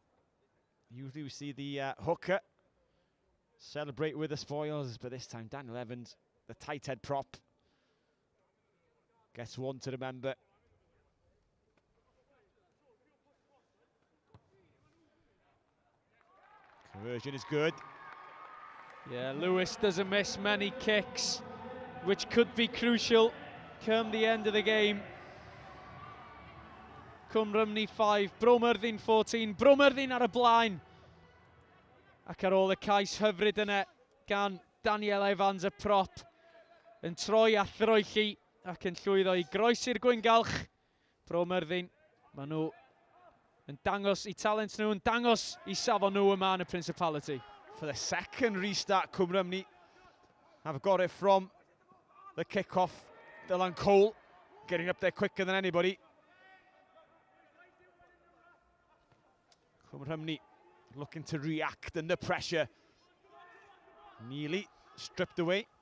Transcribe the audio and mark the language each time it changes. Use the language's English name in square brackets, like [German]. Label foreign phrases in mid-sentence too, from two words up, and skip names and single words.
[English] Usually we see the hooker celebrate with the spoils, but this time Daniel Evans, the tight head prop, gets one to remember. Conversion is good. Yeah, Lewis doesn't miss many kicks, which could be crucial come the end of the game. Rhymni 5, Myrddin 14. [Welsh] Myrddin ar y blaen. Ac ar ôl y cais hyfryd yna gan Daniel Evans y prop yn troi a throelli ac yn llwyddo i groesi'r gwyngalch. Myrddin, maen nhw yn dangos I talent nhw, yn dangos I safon nhw yma yn y Principality. [English] For the second restart, Rhymni have got it from the kick-off. Dylan Cole getting up there quicker than anybody. Rhymni looking to react under pressure. Nearly stripped away.